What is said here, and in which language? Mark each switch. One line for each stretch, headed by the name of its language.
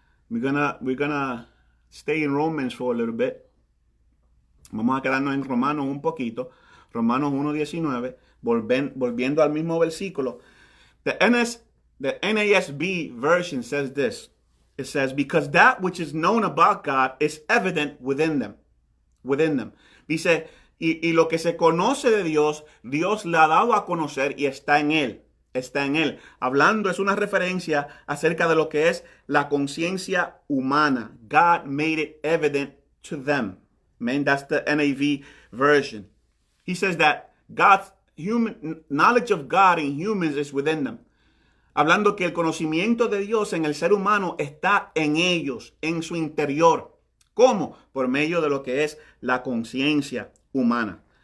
English: We're gonna stay in Romans for a little bit.
Spanish: Vamos a quedarnos en Romanos un poquito. Romanos 1:19, volviendo al mismo versículo.
English: The NASB version says this. It says, because that which is known about God is evident within them.
Spanish: Dice, y lo que se conoce de Dios, Dios le ha dado a conocer y está en él. Hablando, es una referencia acerca de lo que es la conciencia humana.
English: God made it evident to them. Man, that's the NAV version. He says that God's knowledge of God in humans is within them.
Spanish: Hablando que el conocimiento de Dios en el ser humano está en ellos, en su interior. ¿Cómo? Por medio de lo que es la conciencia humana.